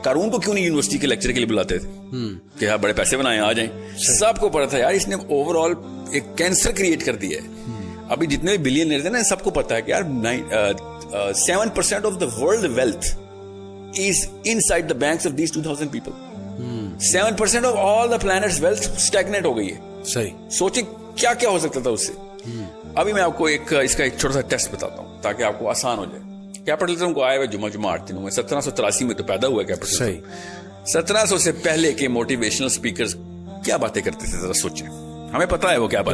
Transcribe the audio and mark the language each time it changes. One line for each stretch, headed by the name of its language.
Urdu: قارون کو کیوں نہیں یونیورسٹی کے لیکچر کے لیے بلاتے تھے کہ یار بڑے پیسے بنائے آ جائیں؟ سب کو پتا تھا یار اس نے اوور آل ایک کینسر کریٹ کر دیا ہے. ابھی جتنے بھی بلینئرز ہیں نا سب کو پتا ہے کہ یار
English: 7% of the world wealth is inside the banks of these 2000 people. 7% of all the planet's wealth stagnate
Urdu: ہو گئی ہے. صحیح. سوچیں کیا کیا ہو سکتا تھا اس سے. ابھی میں آپ کو اس کا ایک چھوٹا سا ٹیسٹ بتاتا ہوں تاکہ آپ کو آسان ہو جائے. کیپٹلزم کو آئے ہوئے جمعہ 8 دنوں میں 1783 میں تو پیدا ہوا ہے کیپٹلزم. صحیح. 1700 سے پہلے کے موٹیویشنل اسپیکرز کیا باتیں کرتے تھے ذرا سوچیں. ہمیں پتا ہے وہ کیا بات,